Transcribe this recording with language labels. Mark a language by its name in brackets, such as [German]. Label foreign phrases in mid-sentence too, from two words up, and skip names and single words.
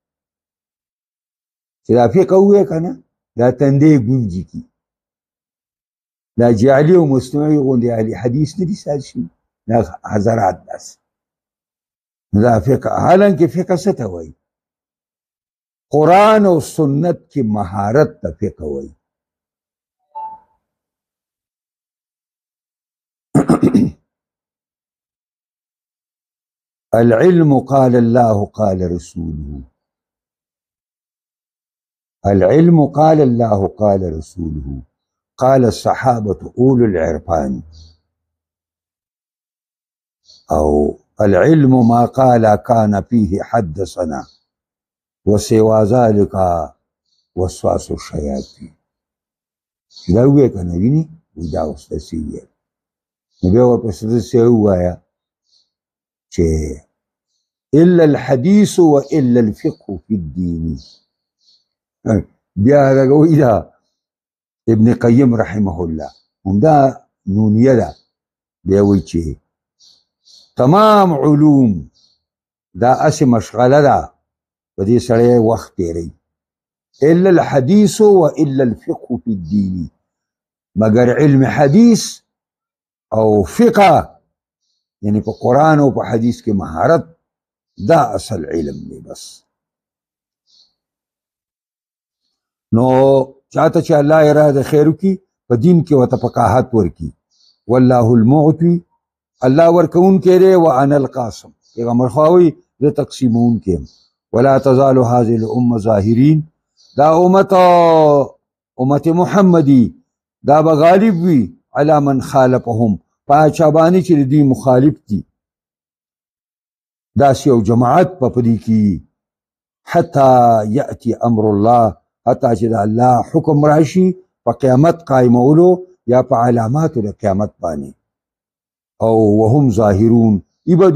[Pashto] چې دا فقه ووایې که نه دا تندی ګونجي کي دا جعلي او مصنوعي غوندې اهل حدیث نه دي سال شوي دا حضرات داسې دا فقه حالانکې فقه څه ته وایي قرآن او سنت کې مهارت ته فقه وایي [Arabic] العلم قال الله قال رسوله العلم قال الله قال رسوله قال الصحابة أولو العرفان أو العلم ما قال كان فيه حدثنا وسوى ذلك وسواس الشياطين [Pashto] دا وی کنه ویني دا واستسیه نو بیا ورپسې څه ووایه چې [Arabic] الا الحديث والا الفقه في الدين [Pashto] بیا دا وی دا ابن قیم [Arabic] رحمه الله [Pashto] هم دا نونیه ده بیا وی چې تمام علوم دا اسی مشغله ده په دې سړی وخت تیری [Arabic] الا الحديث والا الفقه في الدين [Pashto] مگر علم حدیث او فقه یعنی په قرآن او په حدیث کې مهارت دا اصل علم دی بس نو چاته چې الله اراده خیر وکړي په دین کې ورته فقاهت ورکړي [Arabic] والله المعطي [Pashto] الله ورکوونکی دی [Arabic] وانا القاسم [Pashto] پیغمبر خو وایي زه تقسیمونکی یم [Arabic] ولا تزال هذه الامه ظاهرین [Pashto] دا امت محمدی دا به غالب وي [Arabic] علی من خالفهم [Pashto] په چا باندې چې دوی مخالف دي داسې یو جماعت په دې کې [Arabic] حتی یأتی امر الله [Pashto] حتی چې د الله حکم راشي په قیامت قایمولو یا په علاماتو د قیامت باندې او [Arabic] وهم ظاهرون [Pashto] ای به